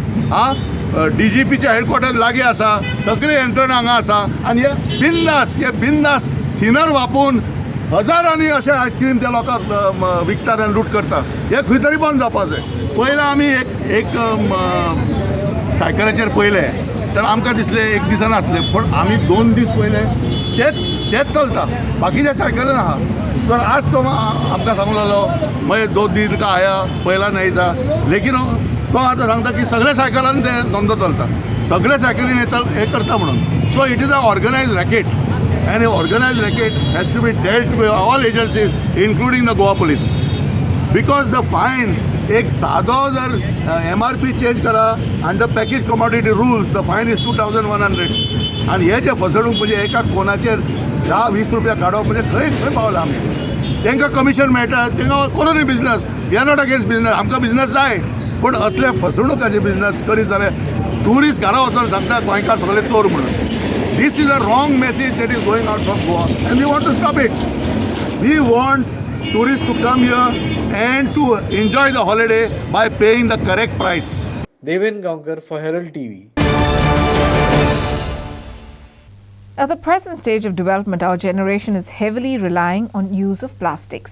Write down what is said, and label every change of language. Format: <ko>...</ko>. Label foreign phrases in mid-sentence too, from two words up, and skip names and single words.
<kok>DGPचे हेडक्वॉर्टर लागीं आसा सगळी यंत्रणा हांगा आसा आनी हे बिंदास थिनर वापरून हजारांनी अशें आयस्क्रीम त्या लोकांक विकतात आनी लूट करतात हे खंय तरी बंद जावपाक जाय पयलीं आमी एक सायकलाचेर पयलें तर आमकां दिसलें एक दिसान आसलें पूण आमी 2 दीस पयले तेच चलता बाकीचे सायकलीन आहा तर आज तो आमकां सांगूंक लागलो</kok> <hi>मैं 2 दिन का आया पयला नहीं था लेकिन</hi> <kok>तो आतां सांगता की सगळे सायकलान ते धंदो चलता सगळे सायकलीन हे करता म्हणून</kok> <en>so it is a organized racket and organized racket has to be dealt with all agencies including the Goa police because the</en> <kok>fine एक सादो जर MRP चेंज करा</kok> <en>under package commodity rules the fine is</en> <kok>2,100 आणि हे जे फसवणूक म्हणजे एका कोणाचेर 10-20 रुपया काडप म्हणजे खंय पावला आमी तांकां कमिशन मेळटा तांकां करूं न्ही बिजनस</kok> <en>we are not against business</en> <kok>आमकां बिजनस जाय पूण असले फसवणुकाचे बिजनस करीत जाल्यार ट्युरिस्ट घरा वचून सांगता गोंयकार सगळे चोर म्हणून</kok> <en>This is a wrong message that is going out from Goa and we want to stop it. We want tourists to come here and to enjoy the holiday by paying the correct price. Deven Gaonkar for Herald TV. At the present stage of development, our generation is heavily relying on use of plastics.</en>